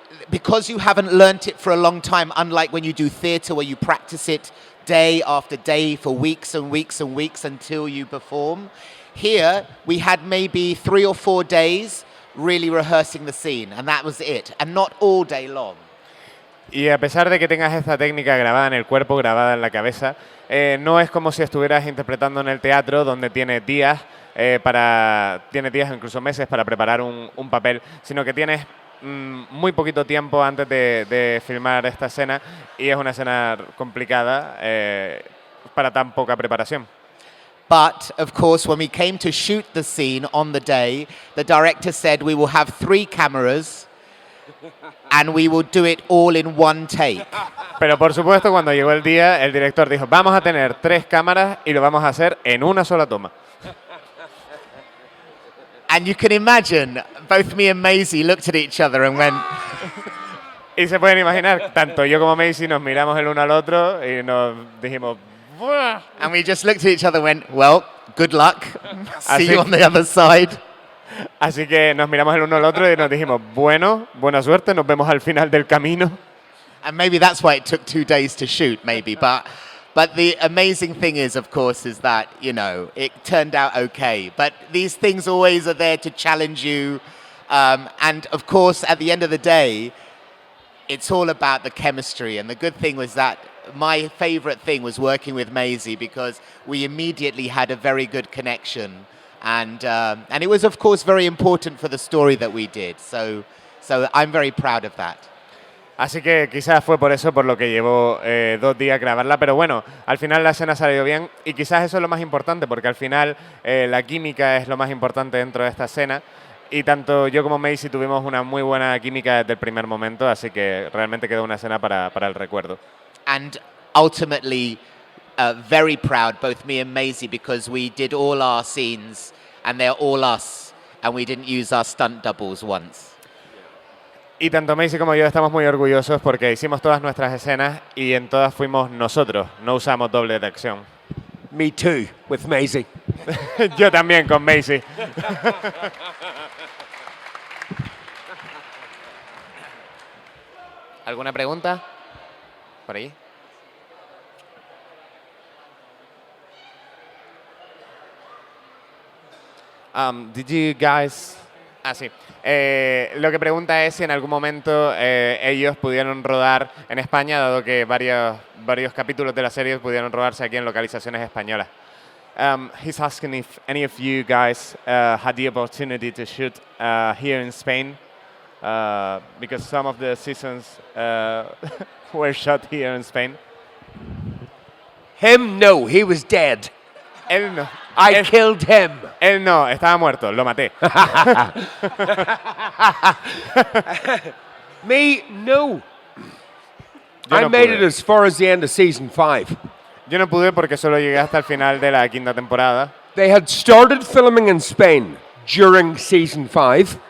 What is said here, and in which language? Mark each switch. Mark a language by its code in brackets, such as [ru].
[en] because you haven't learnt it for a long time, unlike when you do theatre where you practice it day after day for weeks and weeks and weeks until you perform, here we had maybe 3 or 4 days really rehearsing the scene, and that was it, and not all day long. [es] Y a pesar de que tengas esta técnica grabada en el cuerpo, grabada en la cabeza, no es como si estuvieras interpretando en el teatro donde tienes días, incluso meses para preparar un papel, sino que tienes muy poquito tiempo antes de filmar esta escena y es una escena complicada para tan poca preparación. [en] But, of course, when we came to shoot the scene on the day, the director said we will have 3 cameras and we will do it all in one take. [es] Pero por supuesto, cuando llegó el día, el director dijo, vamos a tener 3 cámaras y lo vamos a hacer en una sola toma. [en] And you can imagine, both me and Maisie looked at each other and went... [es] Y se pueden imaginar, tanto yo como Maisie nos miramos el uno al otro y nos dijimos... ¡buah! [en] And we just looked at each other and went, well, good luck. See you on the other side. [es] Así que nos miramos el uno al otro y nos dijimos, bueno, buena suerte, nos vemos al final del camino. [en] And maybe that's why it took 2 days to shoot, maybe. But the amazing thing is, of course, is that, you know, it turned out okay. But these things always are there to challenge you. And, of course, at the end of the day, it's all about the chemistry. And the good thing was that my favorite thing was working with Maisie because we immediately had a very good connection. And it was, of course, very important for the story that we did. So I'm very proud of that. [es] Así que quizás fue por eso por lo que llevó 2 días grabarla, pero bueno, al final la escena salió bien y quizás eso es lo más importante porque al final la química es lo más importante dentro de esta escena y tanto yo como Maisie tuvimos una muy buena química desde el primer momento, así que realmente quedó una escena para el recuerdo. [en] And ultimately, very proud, both me and Maisie, because we did all our scenes and they're all us and we didn't use our stunt doubles once. [es] Y tanto Maisie como yo estamos muy orgullosos porque hicimos todas nuestras escenas y en todas fuimos nosotros, no usamos doble de acción. [en] Me too, with Maisie. [es] Yo también con Maisie. ¿Alguna pregunta? Por ahí. [en] Did you guys... [es] Ah, sí. Lo que pregunta es si en algún momento ellos pudieron rodar en España, dado que varios capítulos de la serie pudieron rodarse aquí en localizaciones españolas. [en] He's asking if any of you guys had the opportunity to shoot here in Spain, because some of the seasons were shot here in Spain. Him, no, he was dead. [es] Él no. [en] I killed him. [es] Él no, estaba muerto, lo maté. [en] Me, no. [es] Yo [en] I [es] no [en] made [es] pude. [en] it as far as the end of season 5. [es] Yo no pude porque solo llegué hasta el final de la 5ª temporada. [en] They had started filming in Spain during season 5,